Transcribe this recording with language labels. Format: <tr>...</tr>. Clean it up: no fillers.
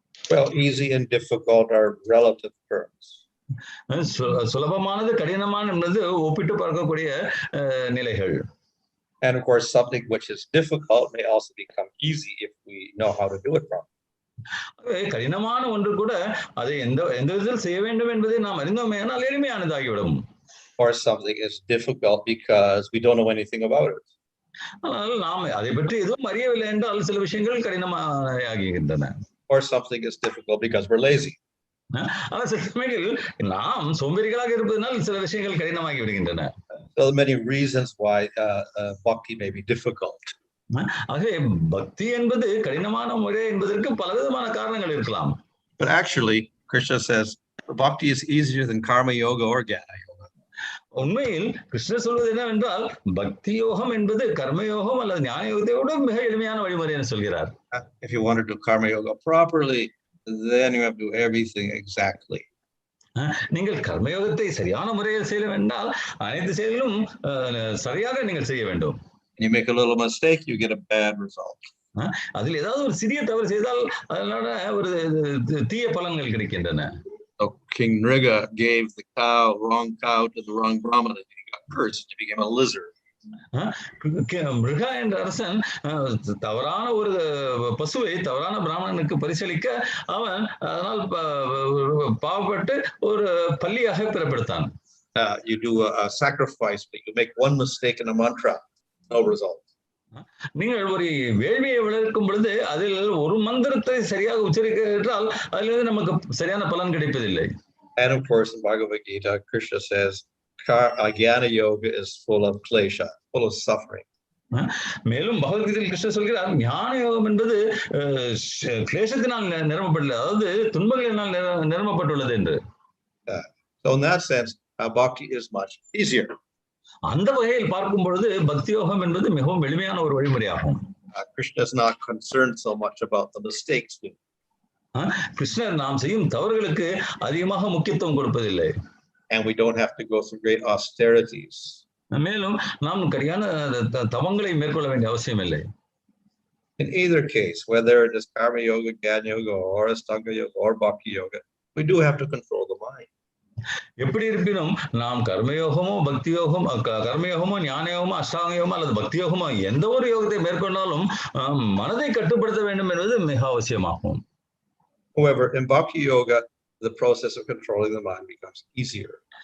<en>Well, easy and difficult are relative terms.</en> <ta>சுலபமானது கடினமான என்பது ஒப்பிட்டு பார்க்கக்கூடிய நிலைகள்.</ta> <en>And of course, something which is difficult may also become easy if we know how to do it properly.</en> <ta>கடினமான ஒன்று கூட அதை எந்த விதத்தில் செய்ய வேண்டும் என்பதை நாம் அறிந்தோமேயானால் எளிமையானதாகிவிடும்.</ta> <en>Or something is difficult because we don't know anything about it.</en> <ta>ஆனால் நாம் அதை பற்றி எதுவும் அறியவில்லை என்றால் சில விஷயங்கள் கடினமாகின்றன.</ta> <en>Or something is difficult because we're lazy.</en> <ta>ஆனால் சில சமயங்களில் நாம் சோம்பேறிகளாக இருப்பதனால் சில விஷயங்கள் கடினமாகி விடுகின்றன.</ta> <en>There are many reasons why bhakti may be difficult.</en> <ta>ஆகவே பக்தி என்பது கடினமான முறை என்பதற்கு பலவிதமான காரணங்கள் இருக்கலாம்.</ta> <en>But actually, Krishna says bhakti is easier than karma yoga or jnana yoga.</en> <ta>உண்மையில் கிருஷ்ணர் சொல்வது என்னவென்றால் பக்தி யோகம் என்பது கர்மயோகம் அல்லது ஞான யோகத்தை விட மிக எளிமையான வழிமுறை என்று சொல்கிறார்.</ta> <en>If you want to do karma yoga properly, then you have to do everything exactly.</en> <ta>நீங்கள் கர்மயோகத்தை சரியான முறையில் செய்ய வேண்டால் அனைத்து செயலும் சரியாக நீங்கள் செய்ய வேண்டும்.</ta> <en>You make a little mistake, you get a bad result.</en> <ta>அதில் ஏதாவது ஒரு சிறிய தவறு செய்தால் அதனால ஒரு தீய பலன்கள் கிடைக்கின்றன.</ta> <en>King Nriga gave the wrong cow to the wrong brahmana, and he got cursed. He became a lizard.</en> <ta>மிருகா என்ற அரசன் தவறான ஒரு பசுவை தவறான பிராமணனுக்கு பரிசளிக்க அவன் அதனால் பாவப்பட்டு ஒரு பள்ளியாக பிறப்படுத்தான்.</ta> <en>You do a sacrifice, but you make one mistake in a mantra, no result.</en> <ta>நீங்கள் ஒரு வேள்வியை வளர்க்கும் பொழுது அதில் ஒரு மந்திரத்தை சரியாக உச்சரிக்கிறால் அதிலிருந்து நமக்கு சரியான பலன் கிடைப்பதில்லை.</ta> <en>And of course, in Bhagavad Gita, Krishna says, Jnana yoga is full of klesha, full of suffering.</en> <ta>மேலும் பகவத்கீதையில் கிருஷ்ணர் சொல்கிறார் ஞான யோகம் என்பது கிளேசத்தினால் நிரம்பப்படல, அதாவது துன்பங்களினால் நிரம்பப்பட்டுள்ளது என்று.</ta> <en>So in that sense, bhakti is much easier.</en> <ta>அந்த வகையில் பார்க்கும் பொழுது பக்தி யோகம் என்பது மிகவும் எளிமையான ஒரு வழிமுறையாகும்.</ta> <en>Krishna is not concerned so much about the mistakes.</en> <ta>கிருஷ்ணர் நாம் செய்யும் தவறுகளுக்கு அதிகமாக முக்கியத்துவம் கொடுப்பதில்லை.</ta> <en>And we don't have to go through great austerities.</en> <ta>மேலும் நாம் கடியான தவங்களை மேற்கொள்ள வேண்டிய அவசியம் இல்லை.</ta> <en>In either case, whether it is karma yoga, jnana yoga, or astanga yoga, or bhakti yoga, we do have to control the mind.</en> <ta>எப்படி இருப்பினும் நாம் கர்மயோகமோ பக்தி யோகம் கர்மயோகமோ ஞான யோகமோ அஷ்டாங்க யோகமோ அல்லது பக்தி யோகமோ எந்த ஒரு யோகத்தை மேற்கொண்டாலும் மனதை கட்டுப்படுத்த வேண்டும் என்பது மிக அவசியமாகும்.</ta> <en>However, in bhakti yoga, the process of controlling the mind becomes easier.</en>